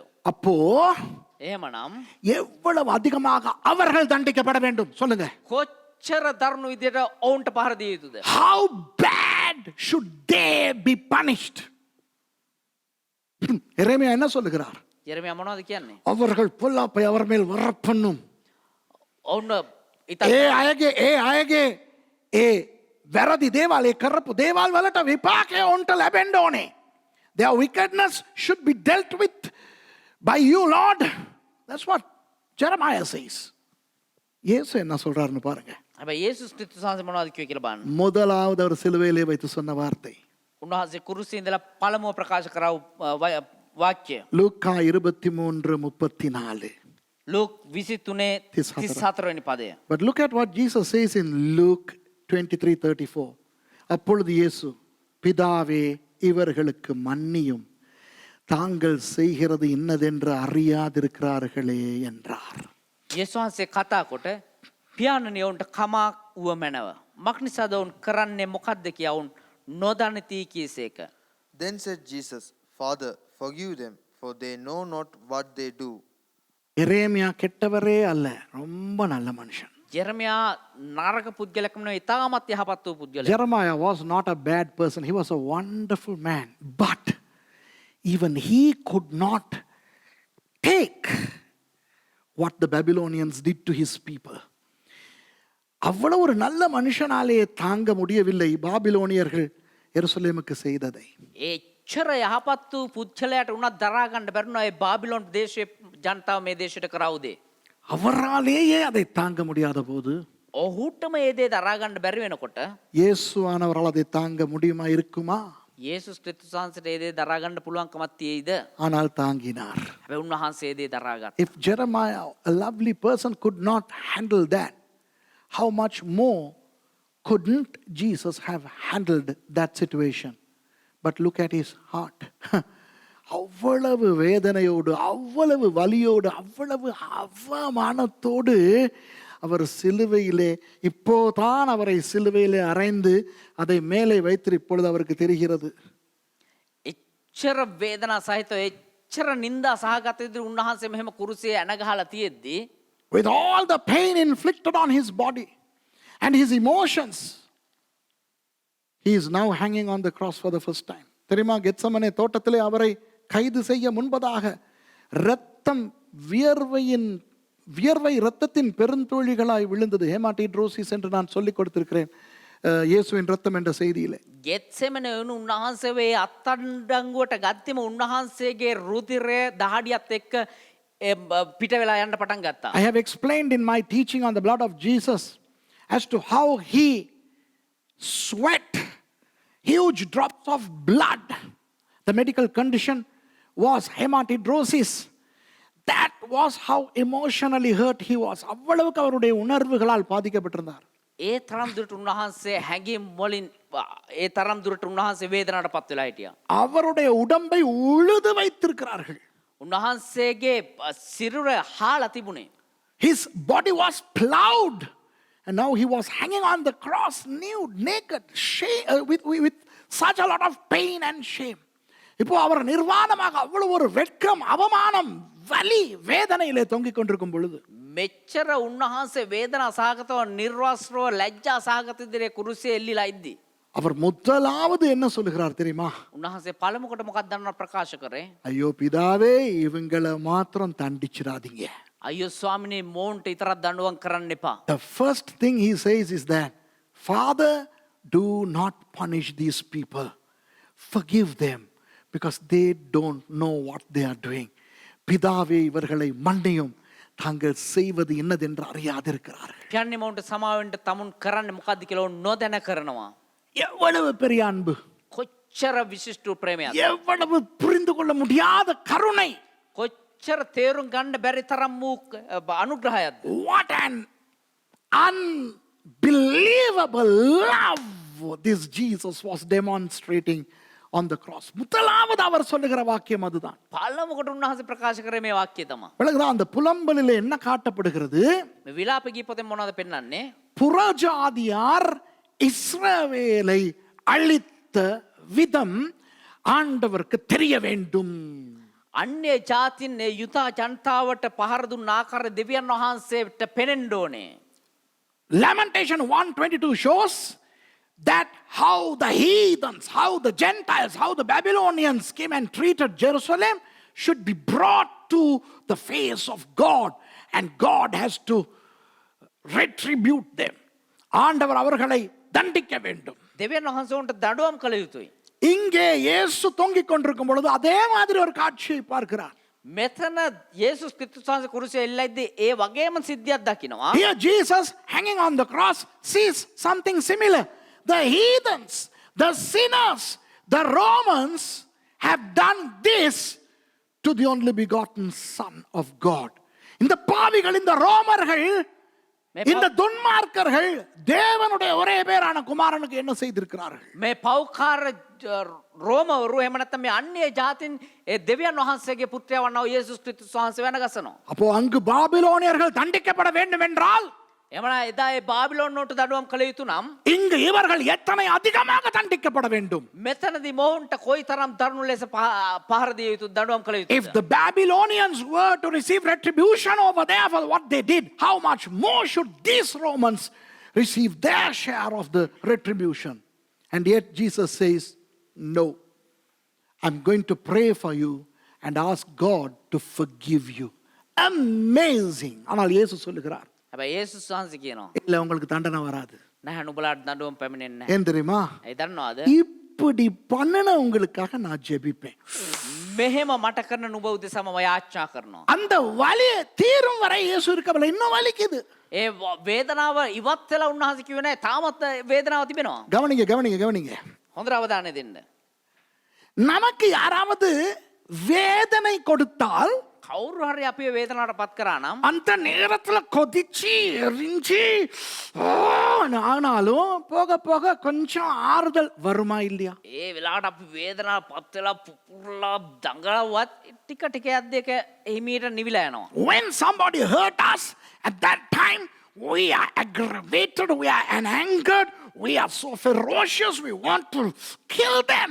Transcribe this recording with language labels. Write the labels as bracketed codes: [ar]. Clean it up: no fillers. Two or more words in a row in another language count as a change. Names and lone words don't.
[ta] அப்போ [si] එහෙමනම් [ta] எவ்வளவு அதிகமாக அவர்கள் தண்டிக்கப்பட வேண்டும் சொல்லுங்க. [si] කොච්චර දරුණු විදිහට ඔවුන්ට පහර දිය යුතුද? [en] How bad should they be punished? [ta] எரேமியா என்ன சொல்லுகிறார்? [si] යெරමියා මොනවද කියන්නේ? [ta] அவர்கள் பொல்லாப்பை அவர் மேல் வரப்பண்ணும். [si] ඔවුන් ඒ අයගේ ඒ වැරදි දේවල්, ඒ කරපු දේවල් වලට විපාකය ඔවුන්ට ලැබෙන්න ඕනේ. [en] Their wickedness should be dealt with by you, Lord. That's what Jeremiah says. [ta] இயேசு என்ன சொல்றாருன்னு பாருங்க. [si] හැබැයි යේසුස් ක්‍රිස්තුස් වහන්සේ මොනවද කිව්වේ කියලා බලන්න. [ta] முதலாவது அவர் சிலுவையிலே வைத்து சொன்ன வார்த்தை [si] උන්වහන්සේ කුරුසියේ ඉඳලා පළමුව ප්‍රකාශ කරා වාක්‍යය. [ta] லூக்கா 23:34. [si] ලූක් 23:34 වෙනි පදය. [en] But look at what Jesus says in Luke 23:34. [ta] அப்பொழுது இயேசு, பிதாவே இவர்களுக்கு மன்னியும், தாங்கள் செய்கிறது இன்னதென்று அறியாதிருக்கிறார்களே என்றார். [si] යේසුස් කතා කොට පියාණනි ඔවුන්ට කමක් වුව මැනව. මක්නිසාද ඔවුන් කරන්නේ මොකද්ද කියා ඔවුන් නොදනිති කීසේක. [en] Then said Jesus, Father, forgive them, for they know not what they do. [ta] எரேமியா கெட்டவரே அல்ல, ரொம்ப நல்ல மனுஷன். [si] ජෙරමියා නරක පුද්ගලකම නෙවෙයි ඉතාමත් යහපත් වූ පුද්ගලයෙක්. [en] Jeremiah was not a bad person. He was a wonderful man. But even he could not take what the Babylonians did to his people. [ta] அவ்வளவு ஒரு நல்ல மனுஷனாலே தாங்க முடியவில்லை பாபிலோனியர்கள் எருசலேமுக்கு செய்ததை. [si] එච්චර යහපත් වූ පුද්ගලයාට උනත් දරා ගන්න බැරුණා ඒ බාබිලෝන් දේශයේ ජනතාව මේ දේශයට කරවුදේ. [ta] அவராலேயே அதை தாங்க முடியாத போது [si] ඔහුටම ඒ දේ දරා ගන්න බැරි වෙනකොට [ta] இயேசுவானவரால் அதை தாங்க முடியுமா இருக்குமா? [si] යේසුස් ක්‍රිස්තුස් වහන්සේට ඒ දේ දරා ගන්න පුළුවන්කමක් තියෙයිද? [ta] ஆனால் தாங்கினார். [si] හැබැයි උන්වහන්සේ ඒ දේ දරා ගත්තා. [en] If Jeremiah, a lovely person, could not handle that, how much more couldn't Jesus have handled that situation? But look at his heart. [ta] அவ்வளவு வேதனையோடு, அவ்வளவு வலியோடு, அவ்வளவு அவமானத்தோடு அவர் சிலுவையிலே, இப்போதான் அவரை சிலுவையிலே அறைந்து அதை மேலே வைத்து இப்பொழுது அவருக்கு தெரிகிறது. [si] එච්චර වේදනා සහිතව එච්චර නිന്ദා සහගත විදිහට උන්වහන්සේ මෙහෙම කුරුසියේ ඇනගහලා තියෙද්දී [en] With all the pain inflicted on his body and his emotions, he is now hanging on the cross for the first time. [ta] தெரியுமா, கெத்சமனே தோட்டத்திலே அவரை கைது செய்ய முன்பதாக இரத்தம் வியர்வை இரத்தத்தின் பெருந்தோழிகளாய் விழுந்தது. ஹேமாட்டிட்ரோசிஸ் என்று நான் சொல்லிக் கொடுத்திருக்கிறேன் இயேசுவின் இரத்தம் என்ற செய்தியிலே. [si] ගෙත්සෙමනේ උන්වහන්සේ වේ අත්අඩංගුවට ගත්තෙම උන්වහන්සේගේ රුධිරය දහඩියත් එක්ක පිට වෙලා යන්න පටන් ගත්තා. [en] I have explained in my teaching on the blood of Jesus as to how he sweat huge drops of blood. The medical condition was hematidrosis. That was how emotionally hurt he was. [ta] அவ்வளவுக்கு அவருடைய உணர்வுகளால் பாதிக்கப்பட்டிருந்தார். [si] ඒ තරම් දුරට උන්වහන්සේ හැඟීම් වලින් ඒ තරම් දුරට උන්වහන්සේ වේදනාවට පත් වෙලා හිටියා. [ta] அவருடைய உடம்பை உழுது வைத்திருக்கிறார்கள். [si] උන්වහන්සේගේ සිරුර හාලා තිබුණේ. [en] His body was plowed. And now he was hanging on the cross, nude, naked, with such a lot of pain and shame. [ta] இப்போ அவர் நிர்வாணமாக அவ்வளவு ஒரு வெட்கம், அவமானம், வலி, வேதனையிலே தொங்கிக் கொண்டிருக்கும் பொழுது [si] මෙච්චර උන්වහන්සේ වේදනා සහගතව නිර්වස්ත්‍රව ලැජ්ජා සහගත විදිහේ කුරුසියේ එල්ලිලා ඉද්දි [ta] அவர் முதலாவது என்ன சொல்லுகிறார் தெரியுமா? [si] උන්වහන්සේ පළමුවට මොකක්ද දන්නව ප්‍රකාශ කරේ? [ta] ஐயோ பிதாவே, இவங்களை மாத்திரம் தண்டிச்சிடாதீங்க. [si] අයියෝ ස්වාමිනේ මෝන්ට විතරක් දඬුවම් කරන්න එපා. [en] The first thing he says is that, Father, do not punish these people. Forgive them because they don't know what they are doing. [ta] பிதாவே இவர்களை மன்னியும், தாங்கள் செய்வது என்னதென்று அறியாதிருக்கிறார்கள். [si] කියන්නේ මෝන්ට සමාවෙන්න තමුන් කරන්නේ මොකද්ද කියලා උන් නොදැන කරනවා. [ta] எவ்வளவு பெரிய அன்பு, [si] කොච්චර විශිෂ්ට ප්‍රේමයක්ද, [ta] எவ்வளவு புரிந்து கொள்ள முடியாத கருணை, [si] කොච්චර තේරුම් ගන්න බැරි තරම් වූ අනුග්‍රහයක්ද. [en] what an unbelievable love this Jesus was demonstrating on the cross. [ta] முதலாவது அவர் சொல்லுகிற வாக்கியம் அதுதான். [si] පළමුවට උන්වහන්සේ ප්‍රකාශ කරේ මේ වාක්‍යය තමයි. [ta] பிறகுதான் அந்த புலம்பலிலே என்ன காட்டப்படுகிறது? [si] මේ විලාප ගීපොතෙන් මොනවද පෙන්වන්නේ? [ta] புறஜாதியார் இஸ்ரவேலை அழித்த விதம் ஆண்டவருக்கு தெரிய வேண்டும். [si] අන්‍ය ජාතින් ඒ යුතා ජනතාවට පහර දුන්න ආකාරය දෙවියන් වහන්සේට පෙනෙන්න ඕනේ. [en] Lamentation 1:22 shows that how the heathens, how the Gentiles, how the Babylonians came and treated Jerusalem should be brought to the face of God, and God has to retribute them. [ta] ஆண்டவர் அவர்களை தண்டிக்க வேண்டும். [si] දෙවියන් වහන්සේ උන්ට දඬුවම් කළ යුතුයි. [ta] இங்கே இயேசு தொங்கிக் கொண்டிருக்கும் பொழுது அதே மாதிரி ஒரு காட்சியை பார்க்கிறார். [si] මෙතන යේසුස් ක්‍රිස්තුස් වහන්සේ කුරුසියේ එල්ලයිද්දී ඒ වගේම සිද්ධියක් දකිනවා. [en] Here Jesus hanging on the cross sees something similar. The heathens, the sinners, the Romans have done this to the only begotten Son of God. [ta] இந்த பாவிகள், இந்த ரோமர்கள் இந்த துன்மார்க்கர்கள் தேவனுடைய ஒரே பேரான குமாரனுக்கு என்ன செய்திருக்கிறார்கள்? [si] මේ පෞකාර රෝමවරු එහෙම නැත්නම් මේ අන්‍ය ජාතින් ඒ දෙවියන් වහන්සේගේ පුත්‍රයා වන්නා වූ යේසුස් ක්‍රිස්තුස් වහන්සේ වෙනගසනවා. [ta] அப்போ அங்கு பாபிலோனியர்கள் தண்டிக்கப்பட வேண்டும் என்றால் [si] එමන එදා ඒ බාබිලෝන් වලට දඩුවම් කළ යුතු නම් [ta] இங்கு இவர்கள் எத்தனை அதிகமாக தண்டிக்கப்பட வேண்டும்? [si] මෙතනදී මොවුන්ට කොයිතරම් දරුණු ලෙස පහර දිය යුතු දඩුවම් කළ [en] If [si] යුතුද? [en] the Babylonians were to receive retribution over there for what they did, how much more should these Romans receive their share of the retribution? And yet Jesus says, no, I'm going to pray for you and ask God to forgive you. Amazing. [ta] ஆனால் இயேசு சொல்லுகிறார், [si] හැබැයි යේසුස් වහන්සේ කියනවා [ta] இல்ல உங்களுக்கு தண்டனை வராது. [si] නැහැ නුඹලාට දඬුවම් පැමිණෙන්නේ නැහැ. [ta] ஏன் தெரியுமா? [si] ඒ දන්නවද? [ta] இப்படி பண்ணின உங்களுக்காக நான் ஜெபிப்பேன். [si] මෙහෙම මට කරන නුඹ උදෙසාම මම යාච්ඡා කරනවා. [ta] அந்த வலி தீரும் வரை இயேசு இருக்கவில்லை, இன்னும் வலிக்குது. [si] ඒ වේදනාව ඉවත් වෙලා උන්වහන්සේ කිව්වේ නැහැ තාමත් වේදනාව තිබෙනවා. [ta] கவனிங்க கவனிங்க கவனிங்க. [si] හොඳට අවධානය දෙන්න. [ta] நமக்கு யாராவது வேதனை கொடுத்தால் [si] කවුරු හරි අපිව වේදනාවට පත් කරා නම් [ta] அந்த நேரத்துல கொதிச்சு எரிஞ்சு ஆனாலும் போக போக கொஞ்சம் ஆறுதல் வருமா இல்லையா? [si] ඒ වෙලාවට අපි වේදනාවට පත් වෙලා පුපුරලා දඟලවත් ටික ටික යද්දී ඒක එහිමීට නිවිලා යනවා. [en] When somebody hurt us, at that time we are aggravated, we are angered, we are so ferocious, we want to kill them.